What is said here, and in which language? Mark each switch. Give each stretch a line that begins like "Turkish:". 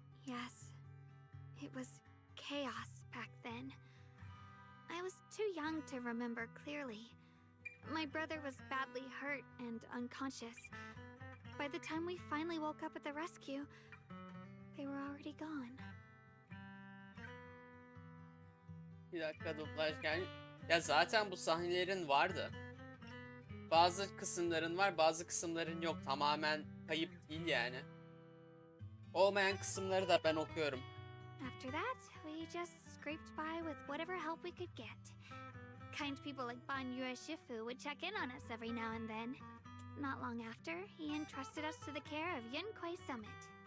English: Yes. It was chaos back then. I was too young to remember clearly. My brother was badly hurt and unconscious. By the time we finally woke up at the rescue, they were already gone.
Turkish: Bir dakika, dublaj yani. Ya zaten bu sahnelerin vardı. Bazı kısımların var, bazı kısımların yok. Tamamen kayıp değil yani. Olmayan kısımları da ben okuyorum.
English: After that, we just scraped by with whatever help we could get. Kind people like Banyue Shifu would check in on us every now and then. Not long after, he entrusted us to the care of Yinkui Summit.